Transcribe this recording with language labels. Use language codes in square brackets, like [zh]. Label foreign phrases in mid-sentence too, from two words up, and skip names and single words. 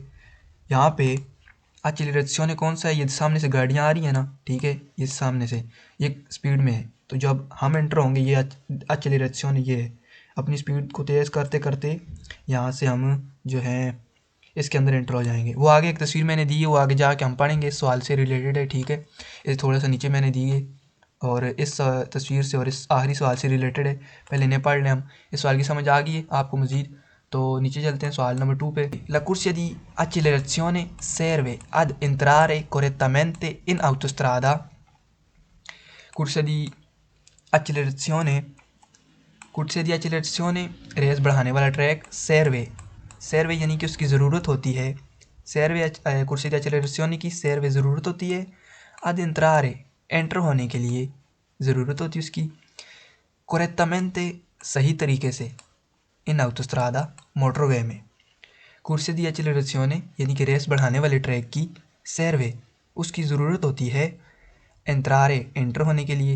[ur] یہاں پہ accelerazione کون سا ہے، یہ سامنے سے گاڑیاں آ رہی ہیں نا، ٹھیک ہے، یہ سامنے سے یہ سپیڈ میں ہے، تو جب ہم انٹر ہوں گے یہ accelerazione یہ ہے، اپنی سپیڈ کو تیز کرتے کرتے یہاں سے ہم جو ہے اس کے اندر انٹر ہو جائیں گے. وہ آگے ایک تصویر میں نے دی ہے، وہ آگے جا کے ہم پڑھیں گے، اس سوال سے ریلیٹڈ ہے، ٹھیک ہے. یہ تھوڑا سا نیچے میں نے دی ہے اور اس تصویر سے اور اس آخری سوال سے ریلیٹڈ ہے، پہلے انہیں پڑھ لیں ہم. اس سوال کی سمجھ آ گئی ہے آپ کو مزید، تو نیچے چلتے ہیں سوال نمبر 2 پہ. [it] La corsia di accelerazione serve ad entrare correttamente in autostrada। corsia di accelerazione corsia di accelerazione [ur] ریس بڑھانے والا ٹریک، serve یعنی کہ اس کی ضرورت ہوتی ہے, [it] corsia di accelerazione [ur] کی serve ضرورت ہوتی ہے. ad entrare انٹر ہونے کے لیے ضرورت ہوتی ہے اس کی. correttamente صحیح طریقے سے [it] in autostrada [ur] موٹروے میں. [it] corsia di accelerazione [ur] یعنی کہ ریس بڑھانے والے ٹریک کی serve اس کی ضرورت ہوتی ہے entrare انٹر ہونے کے لیے.